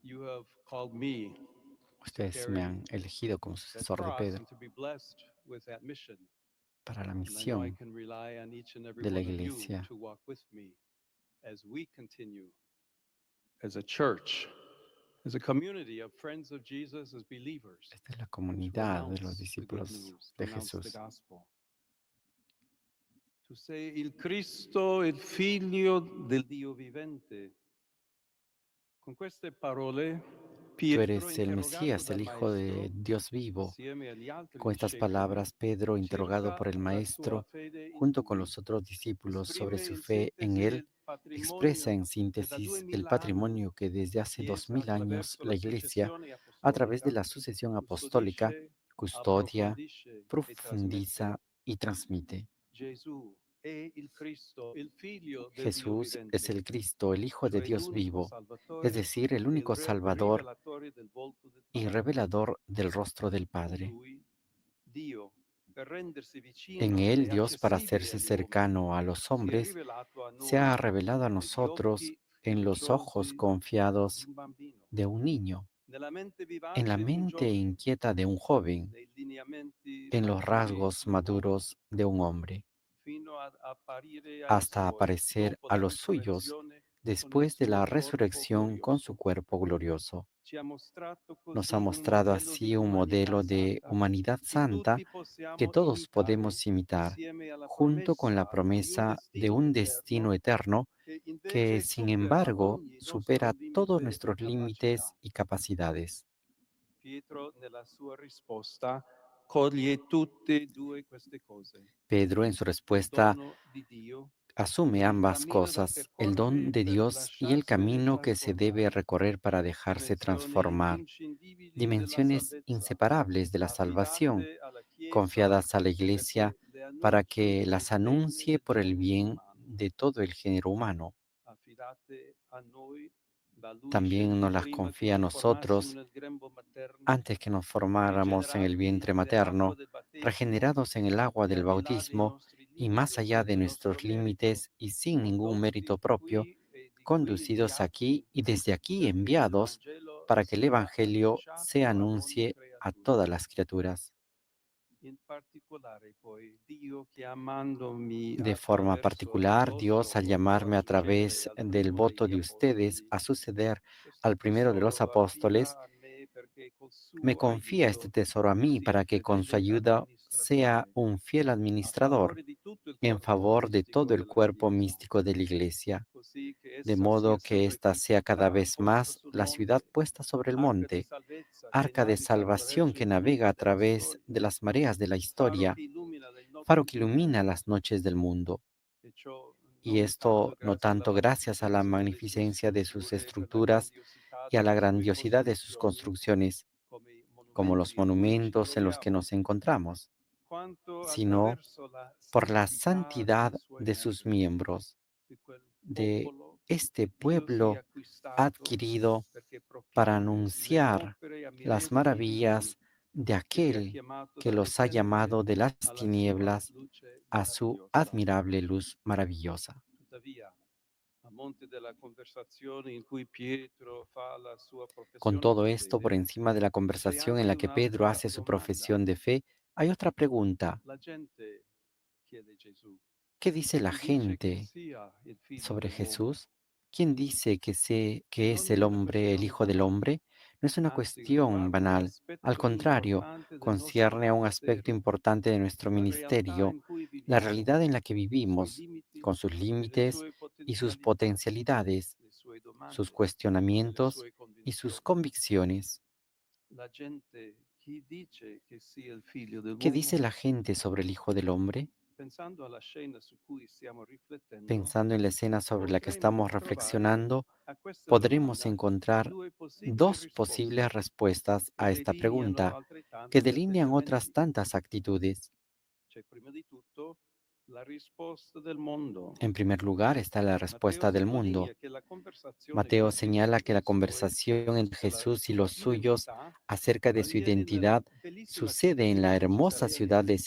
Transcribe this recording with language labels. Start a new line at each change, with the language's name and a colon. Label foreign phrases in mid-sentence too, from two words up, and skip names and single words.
Spanish: Ustedes me han elegido como sucesor de Pedro para la misión de la iglesia. Esta es la comunidad de los discípulos de Jesús.
Italian: Tu sei il Cristo, il figlio del Dio vivente. Con queste parole,
Spanish: Tú
Italian: Pietro,
Spanish: eres el
Italian: interrogato
Spanish: Mesías,
Italian: dal
Spanish: el Hijo de
Italian: Maestro,
Spanish: Dios vivo.
Italian: insieme agli altri
Spanish: Con estas
Italian: discepoli,
Spanish: palabras, Pedro, interrogado
Italian: cerca
Spanish: por el
Italian: la sua
Spanish: Maestro,
Italian: fede in
Spanish: junto con
Italian: Lui.
Spanish: los otros discípulos sobre
Italian: Esprime
Spanish: su
Italian: in
Spanish: fe en
Italian: sintesi
Spanish: Él,
Italian: il
Spanish: expresa
Italian: patrimonio
Spanish: en
Italian: che da
Spanish: síntesis el
Italian: 2000 anni
Spanish: patrimonio que desde
Italian: la
Spanish: hace
Italian: Chiesa,
Spanish: 2000 años
Italian: attraverso la
Spanish: la Iglesia,
Italian: successione
Spanish: a través de
Italian: apostolica,
Spanish: la sucesión apostólica,
Italian: custodisce,
Spanish: custodia,
Italian: approfondisce e
Spanish: profundiza
Italian: trasmette.
Spanish: y transmite.
Italian: Gesù è il Cristo, il figlio del Dio
Spanish: Jesús es
Italian: vivente,
Spanish: el Cristo, el Hijo de
Italian: cioè
Spanish: Dios
Italian: l'unico
Spanish: vivo, es
Italian: Salvatore
Spanish: decir, el
Italian: e il
Spanish: único Salvador
Italian: rivelatore del volto del
Spanish: y
Italian: Padre.
Spanish: revelador del rostro del
Italian: In
Spanish: Padre.
Italian: Lui, Dio, per rendersi
Spanish: En
Italian: vicino
Spanish: Él,
Italian: e
Spanish: Dios, para
Italian: accessibile
Spanish: hacerse
Italian: agli uomini,
Spanish: cercano a los
Italian: si è
Spanish: hombres,
Italian: rivelato a
Spanish: se ha
Italian: noi
Spanish: revelado a
Italian: negli
Spanish: nosotros
Italian: occhi
Spanish: en los ojos
Italian: fiduciosi di
Spanish: confiados
Italian: un bambino,
Spanish: de un niño,
Italian: nella mente
Spanish: en la
Italian: vivace di un
Spanish: mente
Italian: giovane,
Spanish: inquieta de un joven,
Italian: nei lineamenti
Spanish: en los
Italian: maturi
Spanish: rasgos
Italian: di un uomo,
Spanish: maduros de un hombre,
Italian: fino ad apparire ai
Spanish: hasta
Italian: suoi
Spanish: aparecer
Italian: dopo
Spanish: a
Italian: la
Spanish: los suyos
Italian: resurrezione con il
Spanish: después de
Italian: suo
Spanish: la
Italian: corpo
Spanish: resurrección con su
Italian: glorioso.
Spanish: cuerpo glorioso.
Italian: Ci ha mostrato
Spanish: Nos ha
Italian: così un
Spanish: mostrado
Italian: modello di
Spanish: así un
Italian: umanità
Spanish: modelo de
Italian: santa
Spanish: humanidad
Italian: che
Spanish: santa
Italian: tutti
Spanish: que
Italian: possiamo
Spanish: todos
Italian: imitare
Spanish: podemos imitar,
Italian: insieme alla
Spanish: junto con la
Italian: promessa di un
Spanish: promesa de
Italian: destino
Spanish: un destino
Italian: eterno
Spanish: eterno
Italian: che
Spanish: que,
Italian: invece
Spanish: sin
Italian: supera
Spanish: embargo,
Italian: ogni nostro
Spanish: supera todos
Italian: limite e
Spanish: nuestros límites
Italian: capacità.
Spanish: y capacidades.
Italian: Pietro, nella sua risposta, coglie tutte e due queste cose:
Spanish: Pedro, en su
Italian: il
Spanish: respuesta,
Italian: dono di Dio
Spanish: asume
Italian: e il
Spanish: ambas
Italian: cammino da
Spanish: cosas, el don
Italian: percorrere
Spanish: de
Italian: per
Spanish: Dios y el
Italian: lasciarsene
Spanish: camino que se debe
Italian: trasformare,
Spanish: recorrer para dejarse
Italian: dimensioni
Spanish: transformar,
Italian: imprescindibili della
Spanish: dimensiones
Italian: salvezza,
Spanish: inseparables de la salvación,
Italian: affidate alla Chiesa
Spanish: confiadas a la Iglesia
Italian: perché le
Spanish: para
Italian: annunci
Spanish: que
Italian: nel
Spanish: las
Italian: bene
Spanish: anuncie
Italian: del
Spanish: por el
Italian: genere
Spanish: bien
Italian: umano,
Spanish: de todo el género humano.
Italian: affidate a noi la luce
Spanish: También
Italian: che
Spanish: nos las
Italian: prima che
Spanish: confía a
Italian: ci formassimo
Spanish: nosotros
Italian: nel grembo materno,
Spanish: antes que nos formáramos en el
Italian: rigenerati
Spanish: vientre
Italian: nell'acqua
Spanish: materno,
Italian: del battesimo
Spanish: regenerados en el agua
Italian: e
Spanish: del
Italian: al di là dei
Spanish: bautismo
Italian: nostri
Spanish: y más
Italian: limiti e
Spanish: allá de
Italian: senza nostro
Spanish: nuestros
Italian: merito,
Spanish: límites y sin ningún mérito
Italian: condotti
Spanish: propio,
Italian: qui e di qui
Spanish: conducidos
Italian: inviati
Spanish: aquí y desde aquí
Italian: perché il
Spanish: enviados
Italian: Vangelo
Spanish: para que el
Italian: sia
Spanish: Evangelio se
Italian: annunciato ad ogni
Spanish: anuncie a
Italian: creatura.
Spanish: todas las criaturas.
Italian: In particolare poi Dio chiamandomi
Spanish: De forma
Italian: attraverso il
Spanish: particular, Dios
Italian: vostro
Spanish: al
Italian: voto a
Spanish: llamarme a
Italian: succedere
Spanish: través
Italian: al
Spanish: del
Italian: primo
Spanish: voto
Italian: degli
Spanish: de ustedes
Italian: apostoli,
Spanish: a suceder
Italian: questo
Spanish: al primero de los
Italian: tesoro lo
Spanish: apóstoles,
Italian: affida a me perché col
Spanish: me
Italian: suo
Spanish: confía este
Italian: aiuto
Spanish: tesoro a mí
Italian: sia
Spanish: para
Italian: un
Spanish: que con su
Italian: fedele
Spanish: ayuda sea
Italian: amministratore
Spanish: un fiel
Italian: a
Spanish: administrador
Italian: favore di tutto il
Spanish: en
Italian: corpo
Spanish: favor de
Italian: mistico
Spanish: todo el
Italian: della
Spanish: cuerpo
Italian: Chiesa,
Spanish: místico de la Iglesia,
Italian: così che
Spanish: de
Italian: essa sia
Spanish: modo que
Italian: sempre
Spanish: ésta
Italian: più
Spanish: sea cada
Italian: città
Spanish: vez
Italian: posta
Spanish: más
Italian: sul
Spanish: la ciudad
Italian: monte,
Spanish: puesta sobre el
Italian: arca di
Spanish: monte,
Italian: salvezza che
Spanish: arca de
Italian: naviga
Spanish: salvación
Italian: attraverso
Spanish: que
Italian: i
Spanish: navega
Italian: fiumi
Spanish: a
Italian: della
Spanish: través
Italian: storia,
Spanish: de las mareas de la
Italian: faro
Spanish: historia,
Italian: che illumina le
Spanish: faro
Italian: notti
Spanish: que
Italian: del
Spanish: ilumina
Italian: mondo.
Spanish: las noches del mundo.
Italian: E ciò
Spanish: Y
Italian: non tanto
Spanish: esto no
Italian: grazie alla
Spanish: tanto gracias a la
Italian: magnificenza delle sue
Spanish: magnificencia de sus
Italian: strutture, per la
Spanish: estructuras
Italian: grandiosità
Spanish: y a la
Italian: delle sue
Spanish: grandiosidad de sus
Italian: costruzioni,
Spanish: construcciones,
Italian: come i
Spanish: como los
Italian: monumenti in cui ci
Spanish: monumentos en los que
Italian: troviamo,
Spanish: nos encontramos,
Italian: quanto
Spanish: sino
Italian: attraverso la
Spanish: por la
Italian: santità
Spanish: santidad
Italian: dei suoi
Spanish: de sus
Italian: membri,
Spanish: miembros,
Italian: di quel
Spanish: de
Italian: popolo
Spanish: este
Italian: che Dio si è
Spanish: pueblo
Italian: acquistato
Spanish: adquirido
Italian: perché
Spanish: para
Italian: proclami le
Spanish: anunciar
Italian: opere
Spanish: las
Italian: ammirevoli di Lui,
Spanish: maravillas de
Italian: che li ha
Spanish: aquel
Italian: chiamato
Spanish: que
Italian: dalle
Spanish: los ha
Italian: tenebre
Spanish: llamado de las
Italian: alla sua
Spanish: tinieblas
Italian: luce
Spanish: a su
Italian: meravigliosa.
Spanish: admirable luz maravillosa.
Italian: Tuttavia, a monte della conversazione in cui Pietro fa la sua
Spanish: Con
Italian: professione
Spanish: todo
Italian: di
Spanish: esto, por
Italian: fede,
Spanish: encima de la
Italian: c'è
Spanish: conversación en
Italian: anche
Spanish: la que Pedro
Italian: un'altra
Spanish: hace su
Italian: domanda.
Spanish: profesión de fe, hay otra pregunta.
Italian: La gente chiede Gesù,
Spanish: ¿Qué dice la
Italian: chi dice che
Spanish: gente
Italian: sia il figlio
Spanish: sobre
Italian: dell'uomo?
Spanish: Jesús? ¿Quién dice que
Italian: Non
Spanish: es
Italian: è
Spanish: el
Italian: una
Spanish: hombre, el
Italian: questione
Spanish: Hijo del
Italian: banale,
Spanish: Hombre? No es una
Italian: anzi
Spanish: cuestión
Italian: riguarda un
Spanish: banal. Al
Italian: aspetto
Spanish: contrario,
Italian: importante del nostro
Spanish: concierne a un aspecto
Italian: ministero,
Spanish: importante de nuestro
Italian: la realtà
Spanish: ministerio,
Italian: in cui
Spanish: la
Italian: viviamo,
Spanish: realidad en la que
Italian: i suoi
Spanish: vivimos,
Italian: limiti
Spanish: con sus
Italian: e le
Spanish: límites
Italian: sue
Spanish: y sus
Italian: potenzialità,
Spanish: potencialidades,
Italian: le sue
Spanish: sus
Italian: domande e le
Spanish: cuestionamientos
Italian: sue
Spanish: y sus
Italian: convinzioni.
Spanish: convicciones.
Italian: La gente, chi dice che sia il figlio
Spanish: ¿Qué dice
Italian: dell'uomo?
Spanish: la gente sobre el Hijo del Hombre?
Italian: Pensando alla scena su cui stiamo riflettendo,
Spanish: Pensando en la escena sobre la que
Italian: potremmo
Spanish: estamos
Italian: trovare
Spanish: reflexionando,
Italian: a questa
Spanish: podremos
Italian: domanda
Spanish: encontrar
Italian: due possibili
Spanish: dos posibles
Italian: risposte
Spanish: respuestas
Italian: che
Spanish: a esta
Italian: delineano
Spanish: pregunta, que
Italian: altrettanti
Spanish: delinean otras
Italian: atteggiamenti.
Spanish: tantas actitudes.
Italian: C'è prima di tutto la risposta del mondo.
Spanish: En primer lugar está la
Italian: Matteo
Spanish: respuesta del mundo.
Italian: sottolinea che la conversazione
Spanish: Mateo
Italian: con
Spanish: señala
Italian: Gesù
Spanish: que
Italian: e
Spanish: la
Italian: i suoi
Spanish: conversación entre
Italian: sulla
Spanish: Jesús y
Italian: sua
Spanish: los suyos
Italian: identità
Spanish: acerca de su
Italian: avviene nella
Spanish: identidad
Italian: bellissima
Spanish: sucede en
Italian: cittadina
Spanish: la
Italian: di
Spanish: hermosa
Italian: Cesarea di
Spanish: ciudad de